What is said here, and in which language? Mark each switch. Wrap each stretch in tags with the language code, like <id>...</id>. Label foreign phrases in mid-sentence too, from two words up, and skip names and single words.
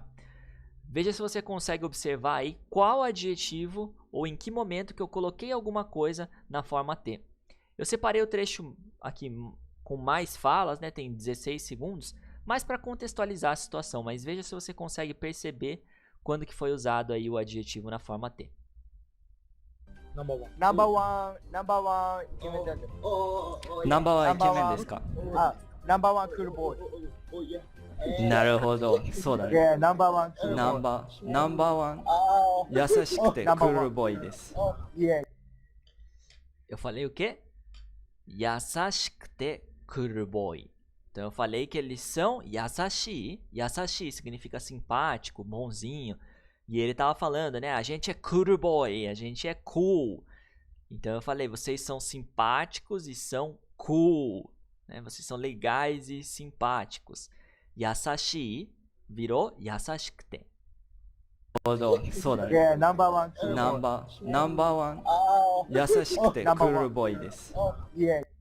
<pt>Veja se você consegue observar aí qual adjetivo ou em que momento que eu coloquei alguma coisa na forma T. Eu separei o trecho aqui com mais falas, né? Tem 16 segundos, mas para contextualizar a situação. Mas veja se você consegue perceber quando que foi usado aí o adjetivo na forma T.</pt> <en>Number one.</en> <ja>ナンバーワン、ナンバーワンイケメンだよ。ナンバーワンイケメンですか？あ、ナンバーワンクールボーイ。なるほど、そうだね。 Yeah, ナンバーワンクールボーイ。ナンバーワン優しくてクールボーイです。</ja> <en>Yeah.</en> <pt>Eu falei o quê?</pt> <ja>優しくてクールボーイ.</ja> <pt>Então eu falei que eles são yasashi. Yasashi significa simpático, bonzinho. E ele tava falando, né? A gente é kuruboi, a gente é cool. Então eu falei, vocês são simpáticos e são cool, né? Vocês são legais e simpáticos. Yasashi virou yasashikute.</pt> <ja>なるほど、そうだね。 Yeah, ナンバーワンクールボーイ。ナンバーワン優しくてクールボーイです。</ja> <en>Yeah.</en>